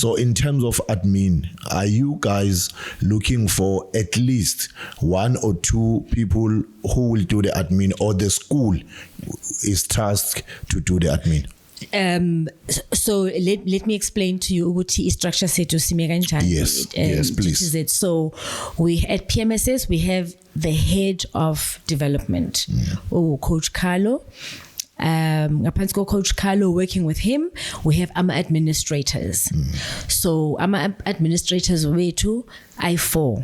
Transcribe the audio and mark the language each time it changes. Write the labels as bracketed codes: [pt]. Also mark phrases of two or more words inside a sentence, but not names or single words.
[en] So in terms of admin, are you guys looking for at least 1 or 2 people who will do the admin, or the school is tasked to do the admin? So let me explain to you what structure [ss] sethu sime kanjani. [en] Yes, please. GTZ. So we at PMSS we have the head of development, Coach Carlo. Ngaphansi Coach Carlo, working with him, we have our administrators. So our administrators wethu I4.